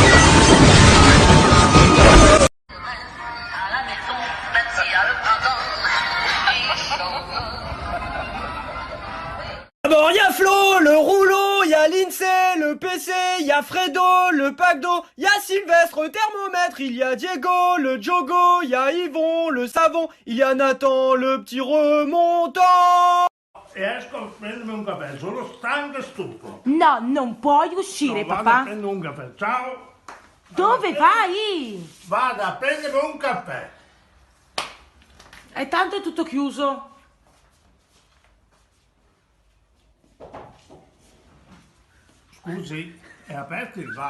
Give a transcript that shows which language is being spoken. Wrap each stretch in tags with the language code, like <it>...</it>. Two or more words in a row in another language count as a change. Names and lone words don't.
<fr>y a Flo, le rouleau, il y a l'INSEE, le PC, il y a Fredo, le pack d'eau, il y a Sylvestre, le thermomètre, il y a Diego, le Jogo, il y a Yvon, le savon, il y a Nathan, le petit remontant.</fr> <it>Esco a prendermi un caffè, sono stanco e stufo. No, non puoi uscire, Vado a papà. prendere un caffè, ciao. Dove vai? Vado a prendermi un caffè. E tanto è tutto chiuso. Scusi, è aperto il bar?</it>